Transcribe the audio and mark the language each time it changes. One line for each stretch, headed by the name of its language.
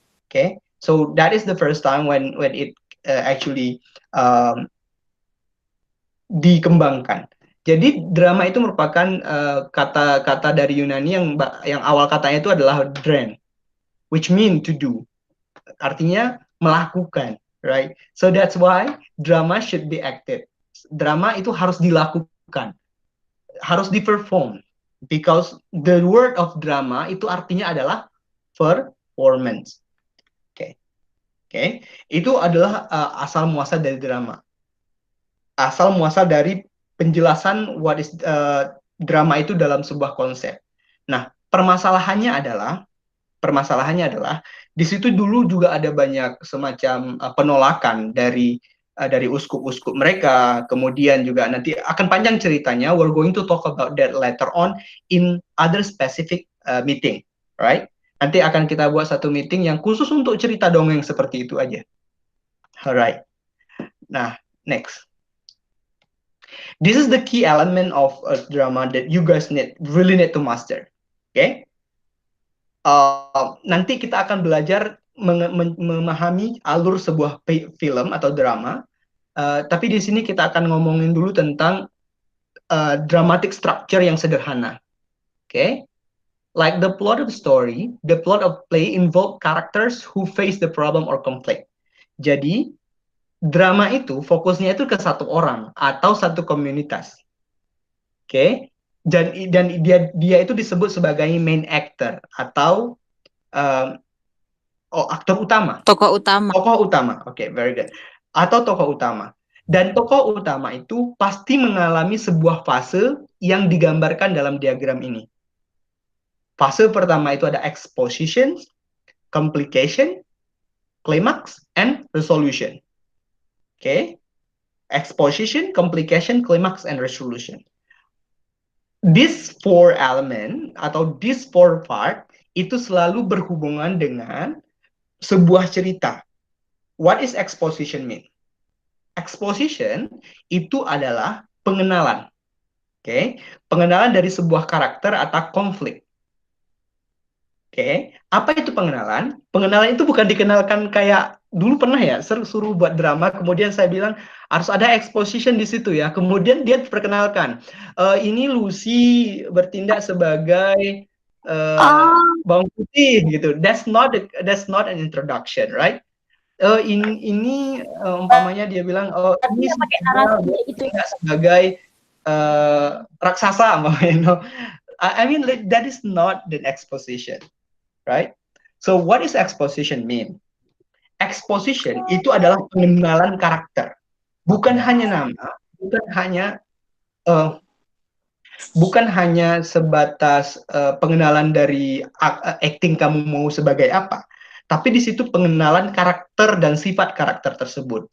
English: Okay, so that is the first time when it actually
Indonesian: dikembangkan. Jadi drama itu merupakan kata dari Yunani yang awal katanya itu adalah drain,
English: which mean to do,
Indonesian: artinya melakukan, right?
English: So that's why drama should be acted.
Indonesian: Drama itu harus dilakukan, harus di-perform,
English: because the word of drama
Indonesian: itu artinya adalah performance. Oke. Itu adalah asal muasal dari drama. Asal muasal dari penjelasan
English: what is drama
Indonesian: itu dalam sebuah konsep. Nah, permasalahannya adalah di situ dulu juga ada banyak semacam penolakan dari uskup-uskup mereka. Kemudian juga nanti akan panjang ceritanya.
English: We're going to talk about that later on in other specific meeting, right?
Indonesian: Nanti akan kita buat satu meeting yang khusus untuk cerita dongeng seperti itu aja.
English: Alright. Nah, next. This is the key element of a drama that you guys really need to master. Okay?
Indonesian: Nanti kita akan belajar memahami alur sebuah film atau drama. Tapi di sini kita akan ngomongin dulu tentang dramatic structure yang sederhana. Okay?
English: Like the plot of story, the plot of play involve characters who face the problem or conflict.
Indonesian: Jadi, drama itu fokusnya itu ke satu orang atau satu komunitas. Oke? Dan dia itu disebut sebagai main actor atau aktor utama. Tokoh utama. Tokoh utama. Oke,
English: very good.
Indonesian: Atau tokoh utama. Dan tokoh utama itu pasti mengalami sebuah fase yang digambarkan dalam diagram ini. Fase pertama itu ada
English: exposition, complication, climax, and resolution. Okay? Exposition, complication, climax, and resolution. These four element atau these four part
Indonesian: itu selalu berhubungan dengan sebuah cerita.
English: What is exposition mean?
Indonesian: Exposition itu adalah pengenalan. Okay? Pengenalan dari sebuah karakter atau konflik. Oke, apa itu pengenalan? Pengenalan itu bukan dikenalkan kayak dulu pernah ya, suruh buat drama, kemudian saya bilang harus ada exposition di situ ya. Kemudian dia diperkenalkan, ini Lucy bertindak sebagai bawang putih gitu.
English: That's not an introduction, right?
Indonesian: Ini umpamanya dia bilang, ini bertindak sebagai raksasa, umpamanya.
English: I mean, that is not the exposition. Right? So what is exposition mean?
Indonesian: Exposition itu adalah pengenalan karakter, bukan hanya nama, bukan hanya sebatas pengenalan dari acting kamu mau sebagai apa, tapi di situ pengenalan karakter dan sifat karakter tersebut.